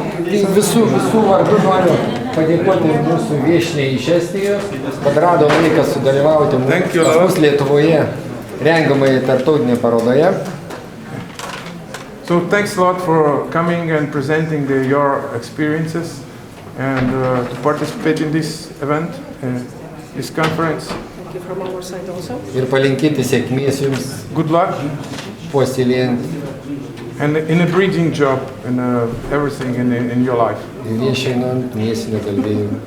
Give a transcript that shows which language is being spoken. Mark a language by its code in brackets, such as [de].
[lt] Visų vardu noriu padėkoti mūsų viešniai iš Estijos, kad rado laiką sudalyvauti mūsų Lietuvoje rengiamai tarptautinėje parodoje. [en] So thanks a lot for coming and presenting your experiences and to participate in this event, this conference. Thank you from our side also. [lt] Ir palinkėti sėkmės jums. [en] Good luck. [lt] Puoselėjant. [en] And in a breeding job and everything in your life. [lt] Viešinant mėsinę galvijimą.